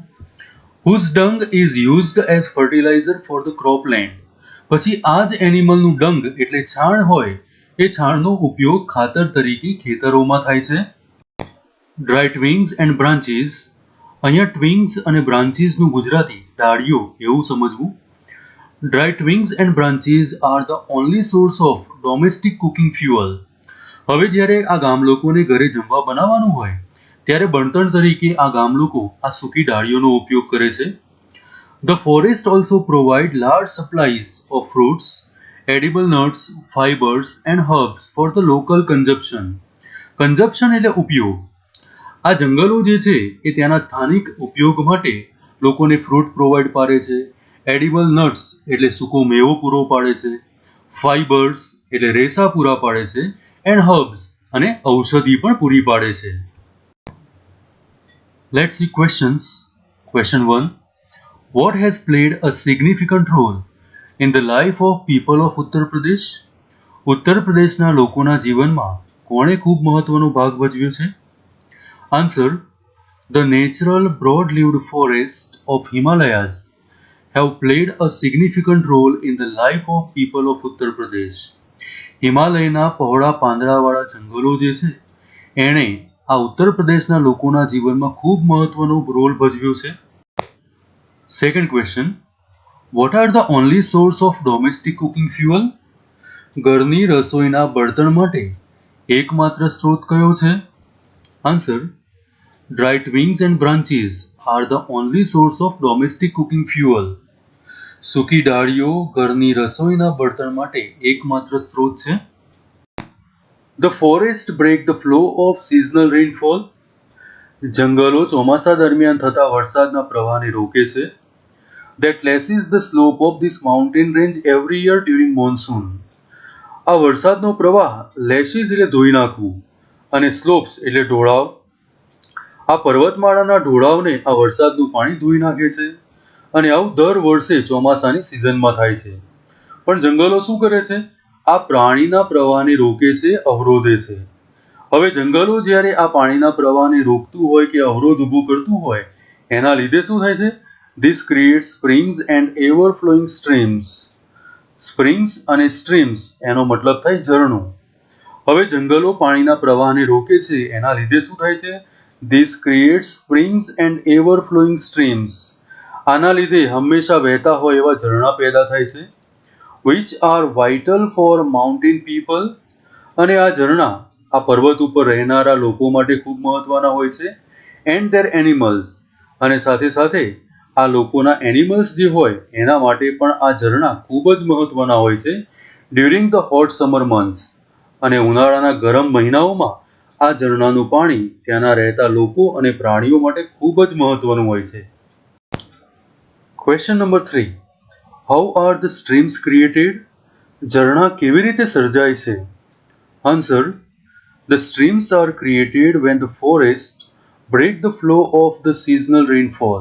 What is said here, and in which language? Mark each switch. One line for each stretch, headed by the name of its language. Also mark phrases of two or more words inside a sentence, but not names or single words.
English: whose dung is used as fertilizer for the cropland.
Gujarati: પછી આ જ એનિમલનું ડંગ એટલે છાણ હોય, એ છાણનો ઉપયોગ ખાતર તરીકે ખેતરોમાં થાય છે.
English: dry twigs and branches,
Gujarati: અહીંયા ટ્વિંગ્સ અને બ્રાન્ચીસનું ગુજરાતી ડાળીઓ એવું સમજવું.
English: Dry twigs and branches are the only source of domestic cooking fuel.
Gujarati: હવે જ્યારે આ ગામ લોકોને ઘરે જમવા બનાવવાનું હોય ત્યારે બળતણ તરીકે આ ગામ લોકો આ સૂકી ડાળીઓનો ઉપયોગ કરે છે.
English: The forest also provide large supplies of fruits, edible nuts, fibers and herbs for the local consumption.
Gujarati: Consumption એટલે ઉપયોગ. આ જંગલો જે છે એ ત્યાંના સ્થાનિક ઉપયોગ માટે લોકોને
English: fruit provide
Gujarati: પાડે છે.
English: edible nuts
Gujarati: એટલે સૂકો મેવો પૂરો પાડે છે. ફાઇબર્સ એટલે રેસા પૂરા પાડે છે.
English: and herbs
Gujarati: અને ઔષધિ પણ પૂરી પાડે છે.
English: let's see questions. question 1. what has played a significant role in the life of people of Uttar Pradesh?
Gujarati: ઉત્તર પ્રદેશના લોકોના જીવનમાં કોણે ખૂબ મહત્વનો ભાગ ભજવ્યો છે?
English: answer: the natural broad leaved forest of Himalayas have played a significant role in the life of people of Uttar Pradesh.
Gujarati: હિમાલયના પહોળા પાંદડાવાળા જંગલો જે છે એણે આ ઉત્તર પ્રદેશના લોકોના જીવનમાં ખૂબ મહત્વનો રોલ ભજવ્યો છે.
English: second question. what are the only source of domestic cooking fuel?
Gujarati: ઘરની રસોઈના બળતણ માટે એકમાત્ર સ્ત્રોત કયો છે?
English: answer: dry twigs and branches are the only source of domestic cooking fuel.
Gujarati: સૂકી ડાળીઓ ઘરની રસોઈના બળતણ માટે એકમાત્ર સ્ત્રોત છે.
English: The forest break the flow of seasonal rainfall.
Gujarati: જંગલો ચોમાસા દરમિયાન થતા વરસાદના પ્રવાહને રોકે છે.
English: That lashes the slope of this mountain range every year during monsoon.
Gujarati: આ વરસાદનો પ્રવાહ લેશિસ એટલે ધોઈ નાખવું અને સ્લોપ્સ એટલે ઢોળાવ. આ પર્વતમાળાના ઢોળાવને આ વરસાદનું પાણી ધોઈ નાખે છે અને આવું દર વર્ષે ચોમાસાની સિઝનમાં થાય છે. પણ જંગલો શું કરે છે? આ પાણીના પ્રવાહને રોકે છે, અવરોધે છે. હવે જંગલો જ્યારે આ પાણીના પ્રવાહને રોકતું હોય કે અવરોધ ઊભો કરતું હોય એના લીધે શું થાય છે?
English: this create springs and ever flowing streams.
Gujarati: સ્પ્રિંગ્સ અને સ્ટ્રીમ્સ એનો મતલબ થાય ઝરણું. હવે જંગલો પાણીના પ્રવાહને રોકે છે એના લીધે શું થાય છે?
English: This creates springs and ever flowing streams.
Gujarati: આના લીધે હંમેશા વહેતા હોય એવા ઝરણા પેદા થાય છે.
English: Which are vital for mountain people.
Gujarati: અને આ ઝરણા આ પર્વત ઉપર રહેનારા લોકો માટે ખૂબ મહત્વના હોય છે.
English: And their animals.
Gujarati: અને સાથે સાથે આ લોકોના એનિમલ્સ જે હોય એના માટે પણ આ ઝરણા ખૂબ જ મહત્વના હોય છે.
English: During the hot summer months.
Gujarati: અને ઉનાળાના ગરમ મહિનાઓમાં આ ઝરણાનું પાણી ત્યાંના રહેતા લોકો અને પ્રાણીઓ માટે ખૂબ જ મહત્વનું હોય છે.
English: question number 3. how are the streams created?
Gujarati: ઝરણા કેવી રીતે સર્જાય છે?
English: answer: the streams are created when the forest break the flow of the seasonal rainfall.